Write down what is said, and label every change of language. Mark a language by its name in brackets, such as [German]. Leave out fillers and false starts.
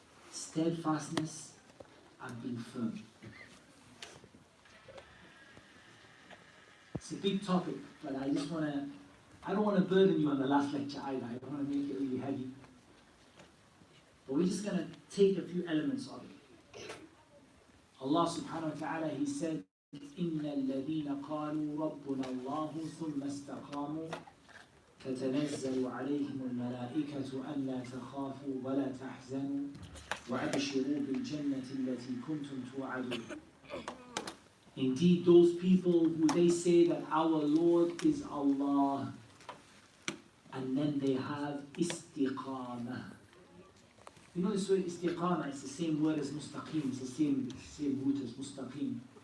[English] Steadfastness and being firm. It's a big topic, but I don't want to burden you on the last lecture either. I don't want to make it really heavy. But we're just going to take a few elements of it. Allah subhanahu wa ta'ala, He said, [Arabic] إِنَّ الَّذِينَ قَالُوا رَبُّنَا اللَّهُ ثُمَّ اسْتَقَامُوا تتنزل عليهم الملائكة ألا تخافوا ولا تحزنوا وأبشروا بالجنة التي كنتم توعدون. [English] Indeed, those people who they say that our Lord is Allah, and then they have istiqamah. You know this word istiqamah, it's the same word as mustaqim, it's the same root as mustaqim.